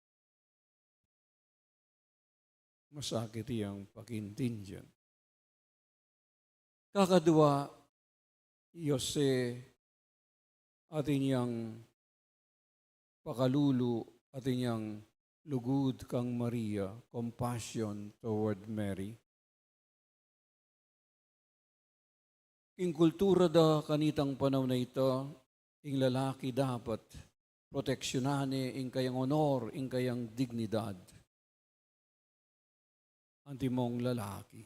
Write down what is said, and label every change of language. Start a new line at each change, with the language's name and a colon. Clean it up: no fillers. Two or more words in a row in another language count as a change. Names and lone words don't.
Pampanga: Masakit iyang pakintindyan. Kakadua, Jose at inyang pakalulu at inyang lugod kang Maria,
English: compassion toward Mary.
Pampanga: Ing kultura da kanitang panahon na ito, ing lalaki dapat proteksyonan ing kayang honor, ing kayang dignidad. Anti mong lalaki.